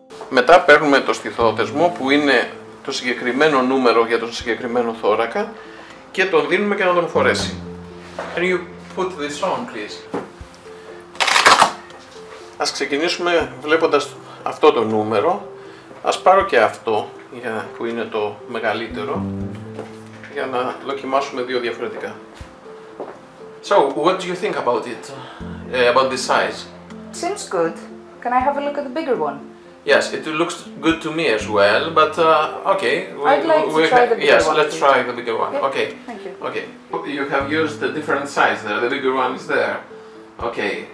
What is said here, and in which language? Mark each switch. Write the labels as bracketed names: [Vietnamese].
[Greek] Μετά παίρνουμε το στιθόδεσμο που είναι το συγκεκριμένο νούμερο για τον συγκεκριμένο θώρακα και τον δίνουμε και να τον φορέσει. [English] Can you put this on, please? [Greek] Ας ξεκινήσουμε βλέποντας αυτό το νούμερο. Ας πάρω και αυτό που είναι το μεγαλύτερο για να δοκιμάσουμε δύο διαφορετικά. [English] So, what do you think about it? About this size? Seems good. Can I have a look at the bigger one? Yes, it looks good to me as well, but okay. I'd like to try the bigger one. Yes, let's try the bigger one. Yeah, Okay. thank you. Okay. You have used a different size there. The bigger one is there. Okay.